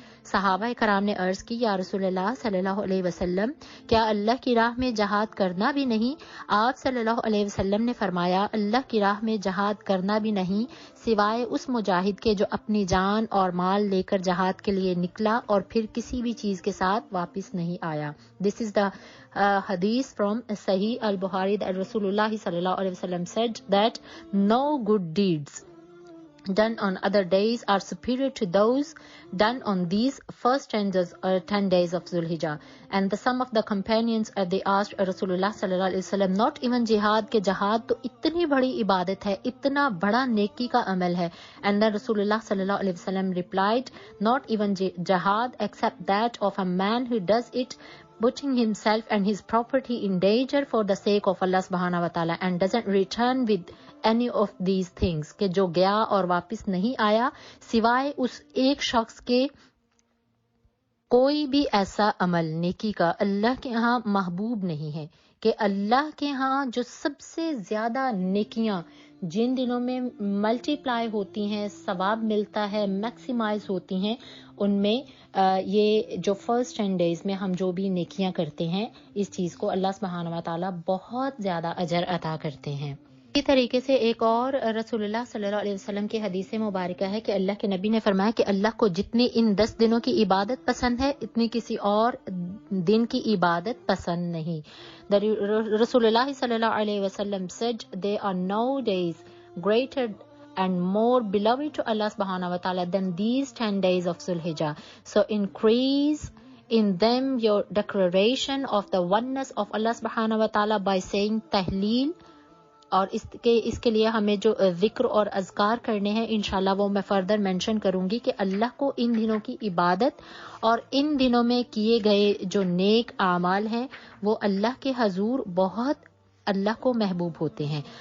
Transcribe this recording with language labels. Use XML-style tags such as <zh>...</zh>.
<ur>صحابہ کرام نے عرض کی، یا رسول اللہ صلی اللہ علیہ وسلم، کیا اللہ کی راہ میں جہاد کرنا بھی نہیں؟ آپ صلی اللہ علیہ وسلم نے فرمایا، اللہ کی راہ میں جہاد کرنا بھی نہیں سوائے اس مجاہد کے جو اپنی جان اور مال لے کر جہاد کے لیے نکلا اور پھر کسی بھی چیز کے ساتھ واپس نہیں آیا۔</ur> <en>this is the حدیث from صحیح البخاری، رسول</en> <ur>اللہ صلی اللہ علیہ وسلم</ur> <en>said that no good deeds done on other days are superior to those done on these first 10 days of Zulhijjah. And the some of the companions they asked Rasulullah sallallahu alaihi wasallam, not even jihad</en> <ur>ke jihad to itni badi ibadat hai, itna bada neki ka amal hai.</ur> <en>And then Rasulullah sallallahu alaihi wasallam replied, not even jihad except that of a man who does it putting himself and his property in danger for the sake of Allah subhanahu wa ta'ala and doesn't return with any of these things,</en> <ur>کہ جو گیا اور واپس نہیں آیا سوائے اس ایک شخص کے کوئی بھی ایسا عمل نیکی کا اللہ کے ہاں محبوب نہیں ہے. کہ اللہ کے ہاں جو سب سے زیادہ نیکیاں جن دنوں میں ملٹی پلائی ہوتی ہیں، ثواب ملتا ہے، میکسیمائز ہوتی ہیں، ان میں یہ جو</ur> <en>first 10 days</en> <ur>میں ہم جو بھی نیکیاں کرتے ہیں اس چیز کو اللہ سبحانہ و تعالیٰ بہت زیادہ اجر عطا کرتے ہیں. اسی طریقے سے ایک اور رسول اللہ صلی اللہ علیہ وسلم کی حدیث مبارکہ ہے کہ اللہ کے نبی نے فرمایا کہ اللہ کو جتنی ان 10 دنوں کی عبادت پسند ہے اتنی کسی اور دن کی عبادت پسند نہیں.</ur> <en>رسول اللہ صلی اللہ علیہ وسلم said there are no days greater and more beloved to Allah subhanahu wa ta'ala than these 10 days of Zulhijjah. So increase in them your declaration of the oneness of Allah subhanahu wa ta'ala by saying tahleel.</en> <ur>اور اس کے لیے ہمیں جو ذکر اور اذکار کرنے ہیں انشاءاللہ وہ میں فردر مینشن کروں گی کہ اللہ کو ان دنوں کی عبادت اور ان دنوں میں کیے گئے جو نیک اعمال ہیں وہ اللہ کے حضور بہت اللہ کو محبوب ہوتے ہیں.</ur>